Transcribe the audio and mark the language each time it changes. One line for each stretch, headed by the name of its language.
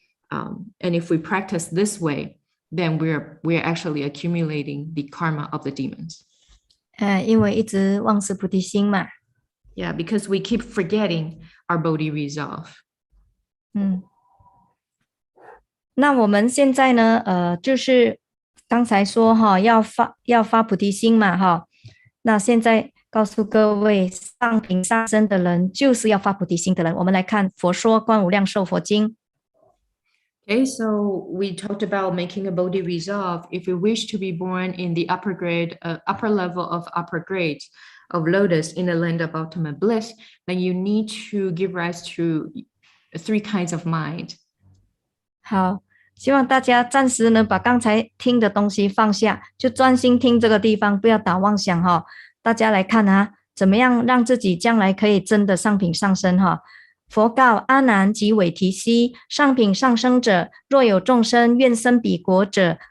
English: And if we practice this way, then we're actually accumulating the karma of the demons.
Chinese: 因为一直忘失菩提心嘛。
English: Yeah, because we keep forgetting our Bodhi resolve.
Chinese: 那我们现在呢，就是刚才说哈，要发菩提心嘛哈。那现在告诉各位，上品上身的人就是要发菩提心的人。我们来看《佛说观无量寿佛经》。
English: Okay, so we talked about making a Bodhi resolve. If you wish to be born in the upper level of upper grades of lotus in the land of ultimate bliss, then you need to give rise to 3 kinds of mind.
Chinese: 好，希望大家暂时呢把刚才听的东西放下，就专心听这个地方，不要打妄想哈。大家来看啊，怎么样让自己将来可以真的上品上身哈。佛告阿难及韦提希，上品上生者，若有众生愿生彼国者，